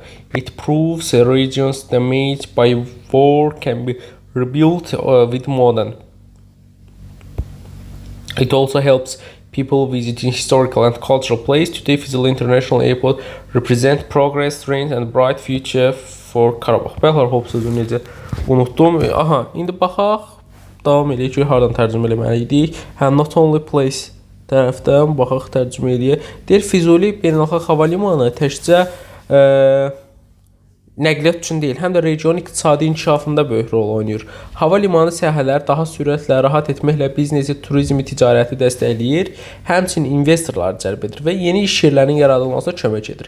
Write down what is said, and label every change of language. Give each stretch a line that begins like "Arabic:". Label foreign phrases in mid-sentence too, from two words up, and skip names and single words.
English: It proves a regions damaged by war can be rebuilt with modern. It also helps people visiting historical and cultural places. Today, Füzuli International Airport represents progress, strength and bright future for Qarabağ.
Azerbaijani: Bəlkə hop sözünü necə unutdum. Aha, indi baxaq. Davam edək ki, hardan tərcümə eləməliydik.
English: Not only place
Azerbaijani: tərəfdən baxaq tərcümə edək. Deyir, Füzuli beynəlxalq hava limanı təkcə nəqliyyat üçün deyil, həm də regionun iqtisadi inkişafında böyük rol oynayır. Hava limanı səyahələri daha sürətlə, rahat etməklə biznesi, turizmi, ticarəti dəstəkləyir, həmçinin investorları cəlb edir və yeni iş yerlərinin yaradılmasına kömək edir.